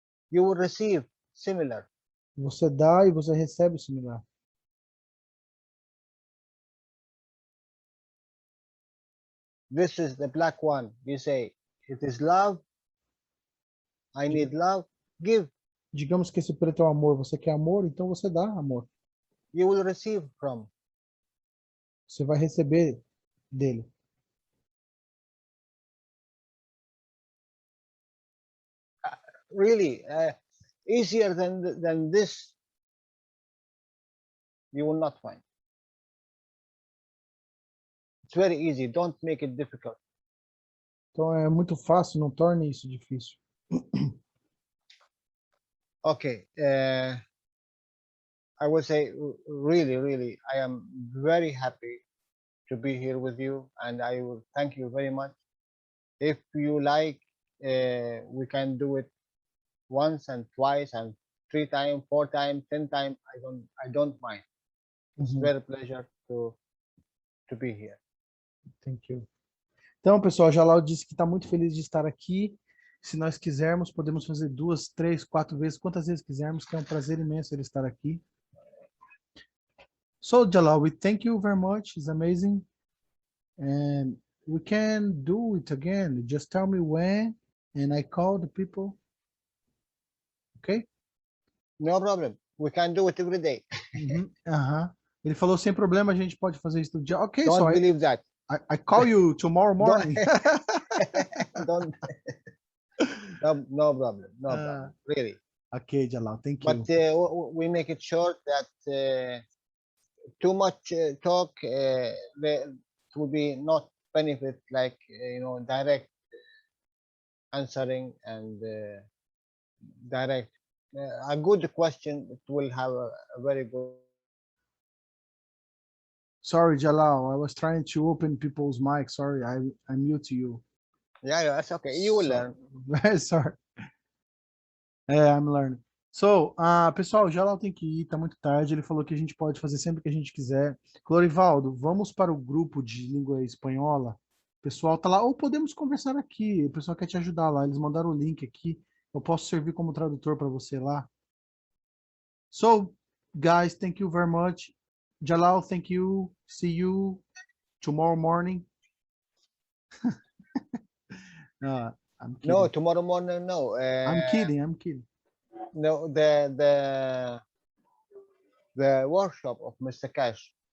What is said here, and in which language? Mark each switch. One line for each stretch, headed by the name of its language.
English: You will receive similar.
Portuguese: Você dá e você recebe o similar.
English: This is the black one. You say, it is love. I need love. Give.
Portuguese: Digamos que esse preto é o amor. Você quer amor, então você dá amor.
English: You will receive from. Você vai receber dele. Really, easier than this, you will not find. It's very easy. Don't make it difficult.
Portuguese: Então é muito fácil, não torne isso difícil.
English: Okay. I would say, really, I am very happy to be here with you, and I will thank you very much. If you like, we can do it once and twice and 3 times, 4 times, 10 times. I don't mind. It's very pleasure to be here. Thank you.
Portuguese: Então, pessoal, Jalal disse que está muito feliz de estar aqui. Se nós quisermos, podemos fazer 2, 3, 4 vezes, quantas vezes quisermos, que é um prazer imenso ele estar aqui.
English: So, Jalal, we thank you very much. It's amazing. And we can do it again. Just tell me when, and I call the people. Okay? No problem. We can do it every day.
Portuguese: Ele falou, sem problema, a gente pode fazer isso todo dia.
English: Okay, Don't so believe that. I call you tomorrow morning. Don't. No problem. No problem. Really. Okay, Jalal, thank you. But we make it short that too much talk will be not benefit, like direct answering and direct. A good question, it will have a very good. Sorry, Jalal, I was trying to open people's mics. Sorry, I mute you. Yeah, that's okay. You will learn. Sorry. I'm learning.
Portuguese: So, pessoal, o Jalal tem que ir, tá muito tarde. Ele falou que a gente pode fazer sempre que a gente quiser. Clorivaldo, vamos para o grupo de língua espanhola. O pessoal tá lá, ou podemos conversar aqui. O pessoal quer te ajudar lá. Eles mandaram o link aqui. Eu posso servir como tradutor para você lá.
English: So, guys, thank you very much. Jalal, thank you. See you tomorrow morning. I'm kidding. No, tomorrow morning, no. I'm kidding. No, the workshop of Mr. Cash.